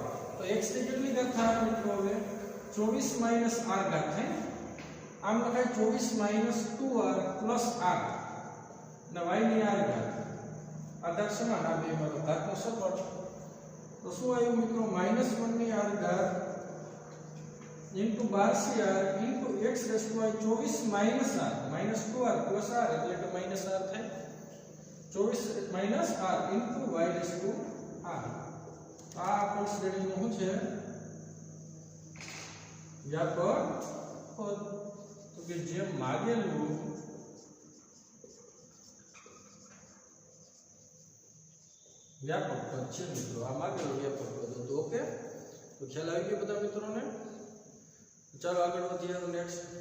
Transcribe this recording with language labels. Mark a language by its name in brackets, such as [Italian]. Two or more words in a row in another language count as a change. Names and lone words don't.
[Gujarati] તો x ની કેટલી ઘાત થાય મિત્રો હવે 24 - r ઘાત થાય આમ લખાય 24 - 2r + r અને y ની r ઘાત આધાર સમાન આ બે માં ઘાતનો સરવાળો તો શું આવ્યું મિત્રો -1 ની r ઘાત [English] into 12cr into x raised to 24 minus r minus 2r plus r [Gujarati] એટલે કે [English] minus r [Gujarati] થાય [English] 24 minus r into y raised to r [Gujarati] આ આપણ શ્રેણીનું શું છે વ્યાપક પદ તો કે જે માગેલું વ્યાપક પદ છે મિત્રો આ માગેલું વ્યાપક પદ હતું ઓકે તો ખ્યાલ આવી ગયો બધા મિત્રોને ચાલો આગળ વધીએ નેક્સ્ટ